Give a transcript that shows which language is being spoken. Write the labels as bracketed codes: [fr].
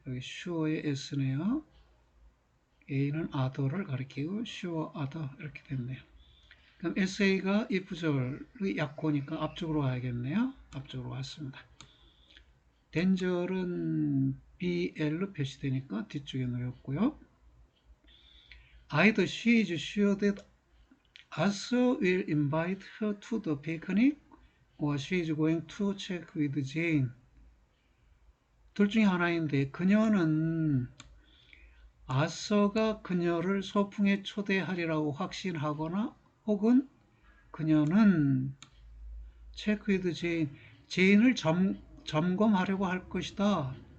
[ko] 여기 sure의 S네요. A는 other를 가리키고 sure other 이렇게 됐네요. 그럼 SA가 if절의 약호니까 앞쪽으로 가야겠네요. 앞쪽으로 왔습니다. 단절은 BL로 표시되니까 뒤쪽에 놓였고요. [en] Either she is sure that Arthur will invite her to the picnic or she is going to check with Jane. [ko] 둘 중에 하나인데 그녀는 아서가 그녀를 소풍에 초대하리라고 확신하거나 혹은 그녀는 체크 위드 제인을 점검하려고 할 것이다.